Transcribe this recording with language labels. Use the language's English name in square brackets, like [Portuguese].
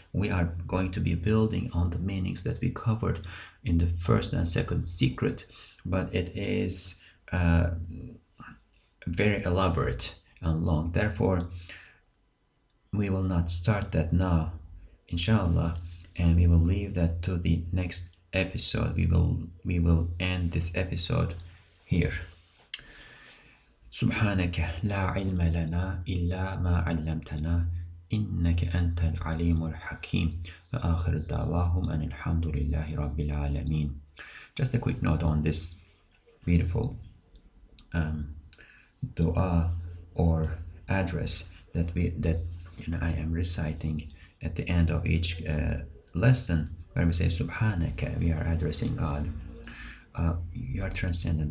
[English] We are going to be building on the meanings that we covered in the first and second secret, but it is very elaborate and long. Therefore, we will not start that now, inshallah, and we will leave that to the next episode. We will end this episode here. [Arabic] سبحانك لا علم لنا إلا ما علمتنا إنك أنت العليم الحكيم وآخر دعواهم أن الحمد لله رب العالمين. [English] Just a quick note on this beautiful dua or address that I am reciting at the end of each lesson, where we say Subhanaka, we are addressing God. You are transcendent.